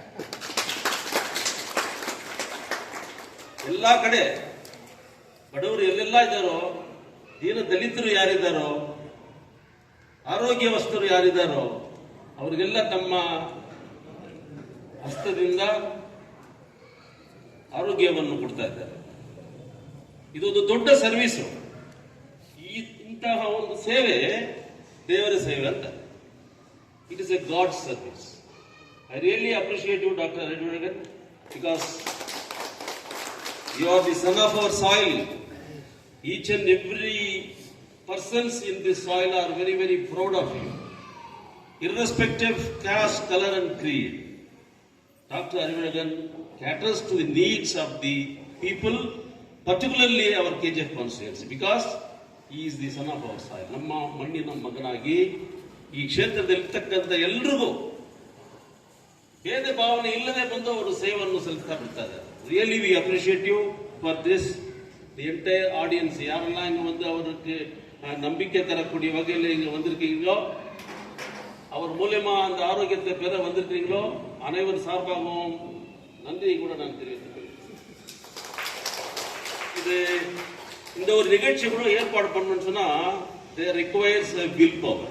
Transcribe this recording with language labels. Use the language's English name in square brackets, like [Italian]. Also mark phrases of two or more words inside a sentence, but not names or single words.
[Kannada] ಎಲ್ಲ ಕಡೆ ಬಡವರು ಎಲ್ಲೆಲ್ಲ ಇದ್ದಾರೋ, ದೀನ ದಲಿತರು ಯಾರಿದ್ದಾರೋ, ಆರೋಗ್ಯವಂತರು ಯಾರಿದ್ದಾರೋ ಅವರಿಗೆಲ್ಲ ತಮ್ಮ ಹಸ್ತದಿಂದ ಆರೋಗ್ಯವನ್ನು ಕೊಡ್ತಾ ಇದ್ದಾರೆ. ಇದೊಂದು ದೊಡ್ಡ ಸರ್ವಿಸು. ಇಂತಹ ಒಂದು ಸೇವೆ ದೇವರ ಸೇವೆ ಅಂತ. [English] It is a God service. I really appreciate you, Doctor Reddimurugan, ಬಿಕಾಸ್ you are the son of our soil. Each and every persons in this soil are very, very proud of you, irrespective of caste, color and creed. Dr. Arivalagan caters to the needs of the people, particularly our KGF constituency, because he is the son of our soil. [Kannada] ನಮ್ಮ ಮಣ್ಣಿನ ಮಗನಾಗಿ ಈ ಕ್ಷೇತ್ರದಲ್ಲಿರ್ತಕ್ಕಂಥ ಎಲ್ರಿಗೂ ಭೇದ ಭಾವನೆ ಇಲ್ಲದೆ ಬಂದು ಅವರು ಸೇವೆಯನ್ನು ಸಲ್ಲಿಸ್ತಾ ಬಿಡ್ತಾರೆ. [English] really we appreciate you for this. the entire audience [Tamil] யாரெல்லாம் இங்க வந்து அவருக்கு நம்பிக்கை தரக்கூடிய வகையில் இங்க வந்திருக்கீங்களோ, அவர் மூலமா அந்த ஆரோக்கியத்தை பெற வந்திருக்கீங்களோ, அனைவர் சார்பாகவும் நன்றியை கூட நான் தெரிவித்துக் கொள்கிறேன். இது இந்த ஒரு நிகழ்ச்சி கூட ஏற்பாடு பண்ணணும்னு சொன்னா [English] there requires will power.